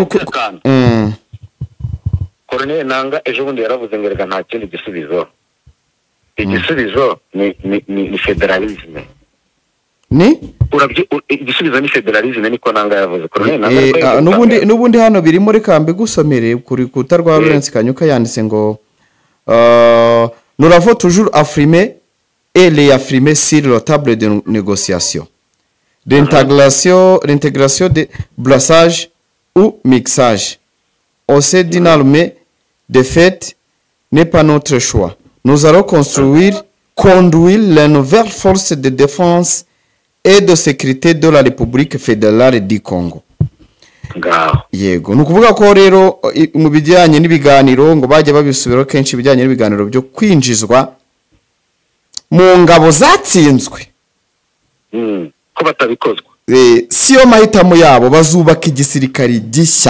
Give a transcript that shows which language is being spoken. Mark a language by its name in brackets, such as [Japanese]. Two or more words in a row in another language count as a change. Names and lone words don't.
[Kinyarwanda] Colonel Nanga ejo bundi yaravuze ngo reka nta kindi gisubizo. Igisubizo ni federalisme. Igisubizo ni federalisme niko Nanga yavuze. Colonel Nanga nubundi hano birimo reka mbe gusomere kuri kuta rwa Lawrence Kanyuka yanditse ngo [French] nous avons toujours affirmé et réaffirmé sur la table de négociation l'intégration de brassage ou mixage au sein d'une armée de fait n'est pas notre choix. Nous allons conduire les nouvelles forces de défense et de sécurité de la République fédérale du Congo. [Kinyarwanda] Yego nukuvuga ko rero mu bijyanye n'ibiganiro ngo bajya babisubiraho kenshi bijyanye n'ibiganiro byo kwinjizwa mu ngabo zatsinzwe ko batabikozwa. Siyo mahitamo yabo, bazubaka igisirikari gishya.